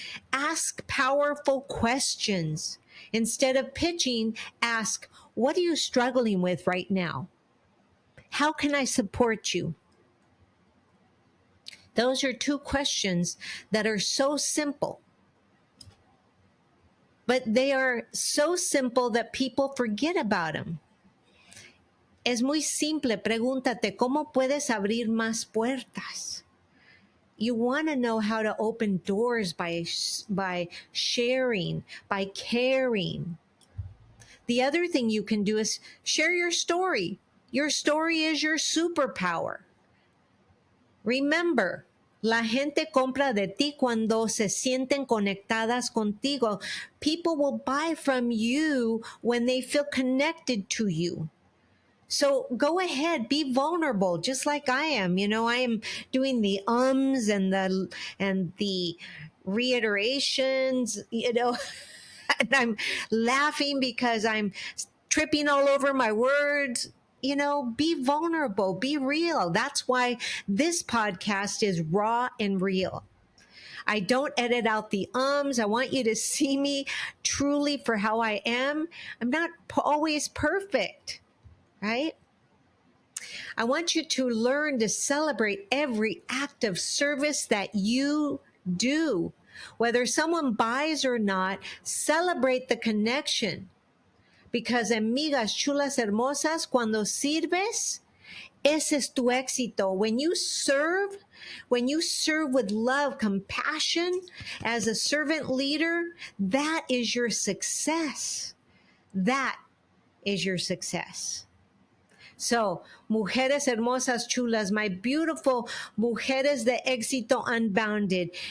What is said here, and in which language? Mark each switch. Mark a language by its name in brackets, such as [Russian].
[English] Ask powerful questions. Instead of pitching, ask, what are you struggling with right now? How can I support you? Those are 2 questions that are so simple. But they are so simple that people forget about them. [Spanish] Es muy simple. Pregúntate, ¿cómo puedes abrir más puertas? [English] You want to know how to open doors by sharing, by caring. The other thing you can do is share your story. Your story is your superpower. Remember, [Spanish] la gente compra de ti cuando se sienten conectadas contigo. [English] People will buy from you when they feel connected to you. So go ahead, be vulnerable, just like I am. I am doing the ums and the reiterations, and I'm laughing because I'm tripping all over my words. Be vulnerable, be real. That's why this podcast is raw and real. I don't edit out the ums. I want you to see me truly for how I am. I'm not always perfect. Right? I want you to learn to celebrate every act of service that you do. Whether someone buys or not, celebrate the connection. Because, [Spanish] amigas chulas hermosas, cuando sirves, ese es tu éxito. [English] When you serve with love, compassion, as a servant leader, that is your success. That is your success. So, [Spanish] mujeres hermosas chulas, [English] my beautiful [Spanish] mujeres de éxito [English] unbounded.